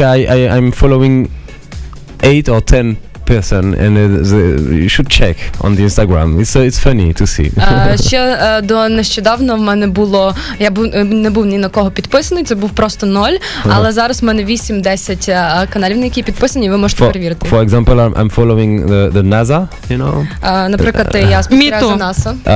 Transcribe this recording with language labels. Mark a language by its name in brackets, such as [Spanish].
[English] I'm following 8 or 10 person, and you should check on the Instagram. It's funny to see. [Ukrainian] Ще до нещодавно в мене було, не був ні на кого підписаний, це був просто 0, але зараз в мене 8-10 каналів, на які підписані, ви можете перевірити. [English] For example, I'm following the NASA, you know. [Ukrainian] Наприклад, я спостерігаю за NASA.